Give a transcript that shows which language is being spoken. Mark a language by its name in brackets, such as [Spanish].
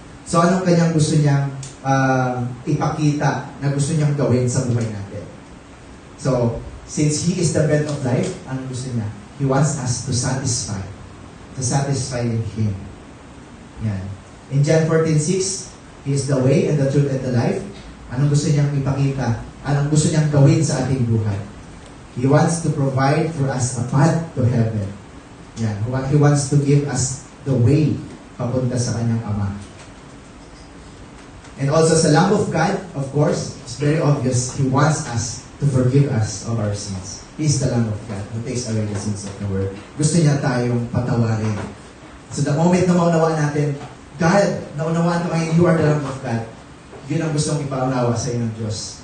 [Filipino] So, anong kanyang gusto niyang ipakita na gusto niyang gawin sa buhay natin? [English] So, since He is the bread of life, [Filipino] anong gusto niya? [English] He wants us to satisfy in Him. Yan. In John 14:6, He is the way and the truth and the life. [Filipino] Anong gusto niyang ipakita? Anong gusto niyang gawin sa ating buhay? [English] He wants to provide for us a path to heaven. Yan. He wants to give us the way [Filipino] papunta sa kanyang Ama. [English] And also sa Lamb of God, of course, it's very obvious, He wants us to forgive us of our sins. He is the Lamb of God who takes away the sins of the world. [Filipino] Gusto niya tayong patawarin. So the moment na maunawaan natin, God, naunawaan ko ngayon, [English] you are the Lamb of God. [Filipino] Yun ang gustong ipaunawa sa iyo ng Diyos.